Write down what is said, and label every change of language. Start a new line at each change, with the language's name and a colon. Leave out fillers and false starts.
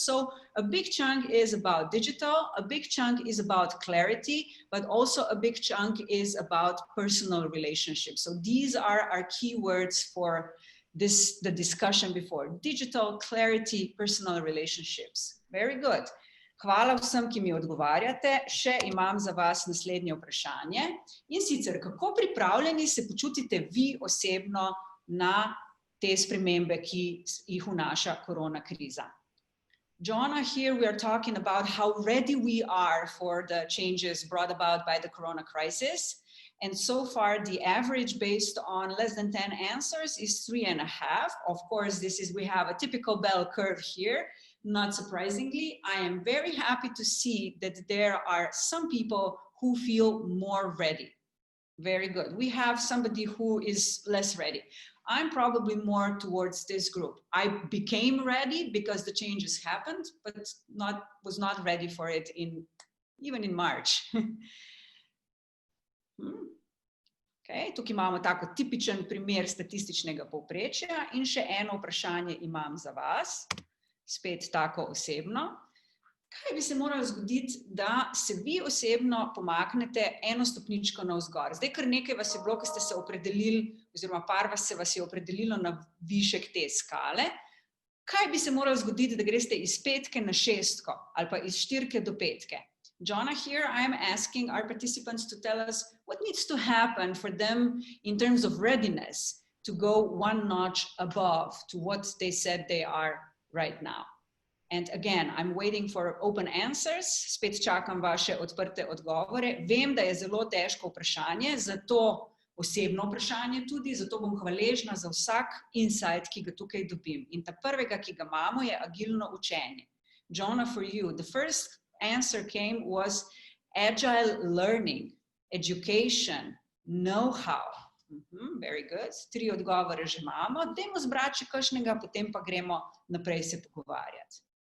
English: So a big chunk is about digital, a big chunk is about clarity, but also a big chunk is about personal relationships. So these are our keywords for the discussion before. Digital, clarity, personal relationships. Very good.
Slovenian: Hvala vsem, ki mi odgovarjate. Še imam za vas naslednje vprašanje. In sicer, kako pripravljeni se počutite vi osebno na te spremembe, ki jih vnaša korona kriza?
English: Johno, here we are talking about how ready we are for the changes brought about by the corona crisis. And so far, the average based on less than 10 answers is 3.5. Of course, we have a typical bell curve here. Not surprisingly, I am very happy to see that there are some people who feel more ready. Very good. We have somebody who is less ready. I'm probably more towards this group. I became ready because the changes happened, but was not ready for it even in March.
Slovenian: Okay, tukaj imamo tako tipičen primer statističnega povprečja in še eno vprašanje imam za vas. Spet tako osebno. Kaj bi se moralo zgoditi, da se vi osebno pomaknete eno stopničko navzgor? Zdaj, kar nekaj vas je bilo, ko ste se opredelili, oziroma par vas se je opredelilo na višek te skale. Kaj bi se moralo zgoditi, da greste iz 5 na 6 ali pa iz 4 do 5?
English: Johno, here I am asking our participants to tell us what needs to happen for them in terms of readiness to go one notch above to what they said they are right now. And again, I'm waiting for open answers.
Slovenian: Spet čakam vaše odprte odgovore. Vem, da je zelo težko vprašanje, zato osebno vprašanje tudi, zato bom hvaležna za vsak insight, ki ga tukaj dobim. In ta prvega, ki ga imamo, je agilno učenje.
English: Johno, for you, the first answer came was agile learning, education, know-how. Very good.
Slovenian: 3 odgovore že imamo. Dajmo zbrati še kakšnega, potem pa gremo naprej se pogovarjati.